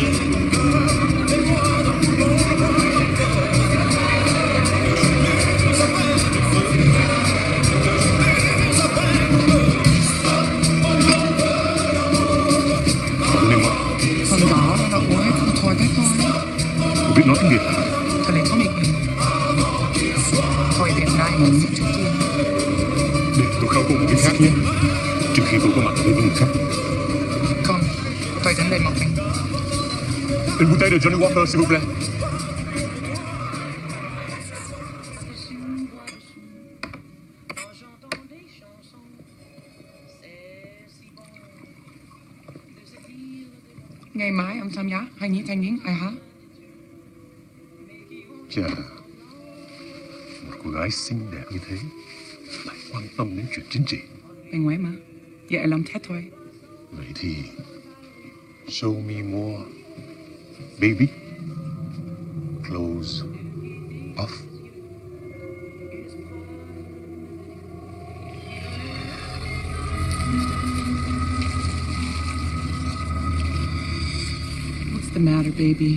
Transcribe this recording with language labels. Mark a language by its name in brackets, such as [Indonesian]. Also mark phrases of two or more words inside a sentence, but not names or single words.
[Vietnamese] Con đó nó uống hết không thôi thế thôi. Cô biết nói tiếng Việt hả? Cho nên có mình. Thôi Việt Nam mình sẽ trước tiên. Để tôi khao cô một cái khác nhé. Trừ khi tôi có mặt ở đây với người khác. Không, tôi đến đây một mình. [French] Une bouteille de Johnny Walker, s'il vous plaît. [Vietnamese] Ngày mai ông tham gia hay những thanh niên ai hả? Chà, một cô gái xinh đẹp như thế lại quan tâm đến chuyện chính trị. Bên ngoài mà, vậy làm thế thôi. Vậy thì [English] show me more, baby. Close off. What's the matter, baby?